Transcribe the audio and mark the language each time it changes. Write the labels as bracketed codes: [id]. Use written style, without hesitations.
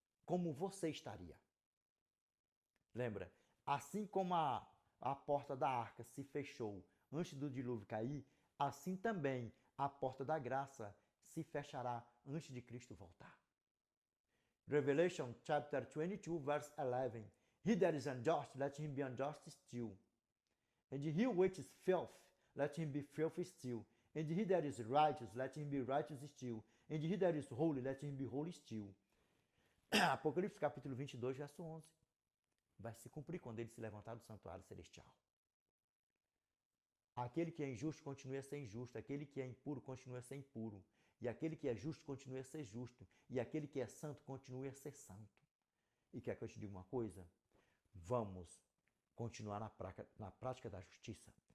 [pt] Como você estaria? Lembra? Assim como a porta da arca se fechou antes do dilúvio cair, assim também a porta da graça se fechará antes de Cristo voltar. [en] Revelation chapter 22 verse 11. He that is unjust, let him be unjust still. And he which is filthy, let him be filthy still. And he that is righteous, let him be righteous still. And he that is holy, let him be holy still. [pt] Apocalipse capítulo 22, verso 11. Vai se cumprir quando ele se levantar do santuário celestial. Aquele que é injusto continue a ser injusto, aquele que é impuro continue a ser impuro, e aquele que é justo continue a ser justo, e aquele que é santo continue a ser santo. E quer que eu te diga uma coisa? Vamos continuar na prática da justiça.